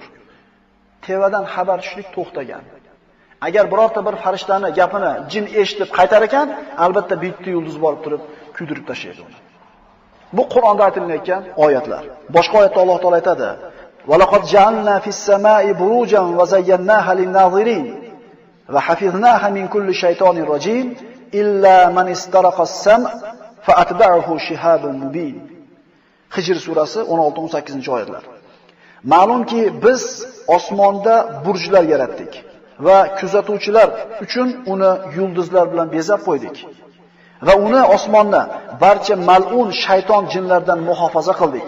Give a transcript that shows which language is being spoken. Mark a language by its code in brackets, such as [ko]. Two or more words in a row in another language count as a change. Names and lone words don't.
[uz] Tevadan xabar tushlik to'xtagan. Agar birorta bir farishtani gapini jin eshitib qaytar ekan, albatta bitta yulduz borib turib kuydirib tashlaydi uni. Bu Qur'onda aytilgan oyatlar. Boshqa oyatda Alloh taolay aytadi: [ar] "ولقد جعلنا في السماء بروجا وزيناها للناظرين وحفظناها من كل شيطان رجيم إلا من استرق السمع فأتبعه شهاب مبين." [uz] Hijr surasi 16-18-oyatlar. Ma'lumki biz osmonda burjlar yaratdik va kuzatuvchilar uchun uni yulduzlar bilan bezab qo'ydik. Va uni osmonni barcha mal'un shayton jinlardan muhofaza qildik.